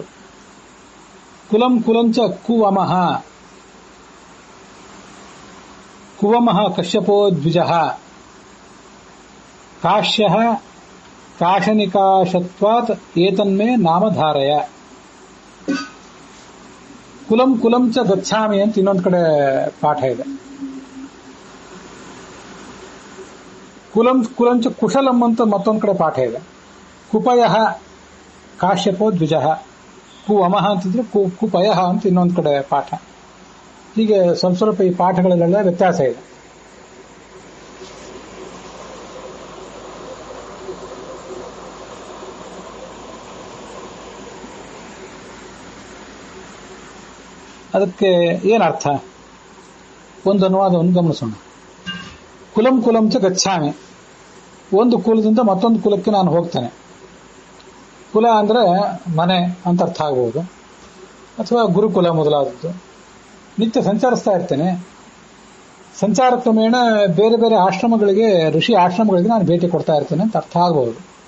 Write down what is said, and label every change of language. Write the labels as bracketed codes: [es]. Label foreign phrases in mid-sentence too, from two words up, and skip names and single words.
[sa] ಕುಲಂ ಕುಲಂಚ ಕುವಮಃ. ಕುವಮಃ ಕಶ್ಯಪೋ ದ್ವಿಜಃ. ಕಾಶ್ಯಃ ಕಾಶನಿಕಾಶತ್ವಾತ್ ಏತನ್ಮೇ ನಾಮಧಾರಯ. ಕುಲಂ ಕುಲಂ ಚ ಗಚ್ಛಾಮಿ [kn] ಅಂತ ಇನ್ನೊಂದು ಕಡೆ ಪಾಠ ಇದೆ. [sa] ಕುಲಂ ಕುಲಂಚ ಕುಶಲಂ [kn] ಅಂತ ಮತ್ತೊಂದು ಕಡೆ ಪಾಠ ಇದೆ. [sa] ಕುಪಯ ಕಾಶ್ಯಪೋ ದ್ವಿಜ, ಕು ಅಮಹ [kn] ಅಂತಿದ್ರೆ ಕುಪಯ ಅಂತ ಇನ್ನೊಂದು ಕಡೆ ಪಾಠ. ಹೀಗೆ ಸ್ವಲ್ಪ ಸ್ವಲ್ಪ ಈ ಪಾಠಗಳಲ್ಲೆಲ್ಲ ವ್ಯತ್ಯಾಸ ಇದೆ. ಅದಕ್ಕೆ ಏನರ್ಥ? ಒಂದು ಅನುವಾದವನ್ನು ಗಮನಿಸೋಣ. [sa] ಕುಲಂ ಕುಲಂ ಚ ಗಚ್ಛಾಮಿ, [kn] ಒಂದು ಕುಲದಿಂದ ಮತ್ತೊಂದು ಕುಲಕ್ಕೆ ನಾನು ಹೋಗ್ತೇನೆ. ಕುಲ ಅಂದ್ರೆ ಮನೆ ಅಂತ ಅರ್ಥ ಆಗಬಹುದು, ಅಥವಾ ಗುರುಕುಲ ಮೊದಲಾದದ್ದು. ನಿತ್ಯ ಸಂಚರಿಸ್ತಾ ಇರ್ತೇನೆ. ಸಂಚಾರ ಕ್ರಮೇಣ ಬೇರೆ ಬೇರೆ ಆಶ್ರಮಗಳಿಗೆ, ಋಷಿ ಆಶ್ರಮಗಳಿಗೆ ನಾನು ಭೇಟಿ ಕೊಡ್ತಾ ಇರ್ತೇನೆ ಅಂತ ಅರ್ಥ ಆಗಬಹುದು.